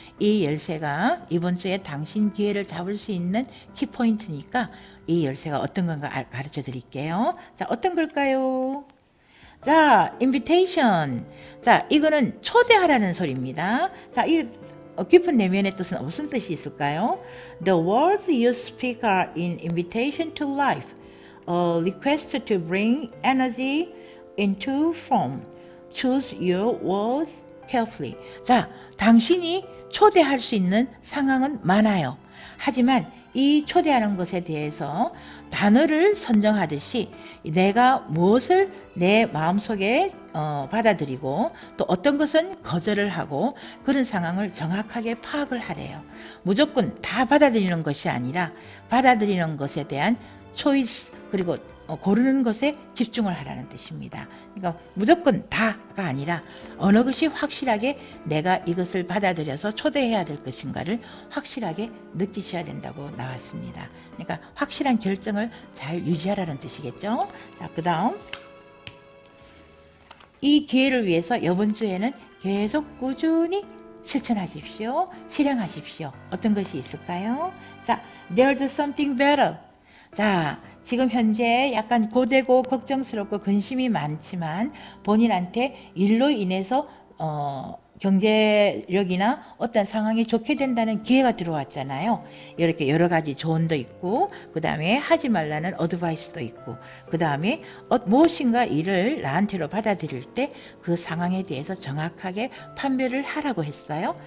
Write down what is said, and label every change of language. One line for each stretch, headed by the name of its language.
Korean: 이 열쇠가 이번 주에 당신 기회를 잡을 수 있는 키포인트니까 이 열쇠가 어떤 건가 가르쳐 드릴게요. 자, 어떤 걸까요? 자, invitation. 자, 이거는 초대하라는 소리입니다. 자, 이 깊은 내면의 뜻은 무슨 뜻이 있을까요?
English: The words you speak are an invitation to life, a request to bring energy into form. Choose your words carefully.
Korean: 자, 당신이 초대할 수 있는 상황은 많아요. 하지만 이 초대하는 것에 대해서 단어를 선정하듯이 내가 무엇을 내 마음속에 받아들이고 또 어떤 것은 거절을 하고 그런 상황을 정확하게 파악을 하래요. 무조건 다 받아들이는 것이 아니라 받아들이는 것에 대한 초이스 그리고 고르는 것에 집중을 하라는 뜻입니다. 그러니까 무조건 다가 아니라 어느 것이 확실하게 내가 이것을 받아들여서 초대해야 될 것인가를 확실하게 느끼셔야 된다고 나왔습니다. 그러니까 확실한 결정을 잘 유지하라는 뜻이겠죠. 자, 그 다음 이 기회를 위해서 이번 주에는 계속 꾸준히 실천하십시오. 실행하십시오. 어떤 것이 있을까요?
English: 자, there's something better.
Korean: 자, 지금 현재 약간 고되고 걱정스럽고 근심이 많지만 본인한테 일로 인해서 경제력이나 어떤 상황이 좋게 된다는 기회가 들어왔잖아요. 이렇게 여러 가지 조언도 있고 그 다음에 하지 말라는 어드바이스도 있고 그 다음에 무엇인가 일을 나한테로 받아들일 때 그 상황에 대해서 정확하게 판별을 하라고 했어요.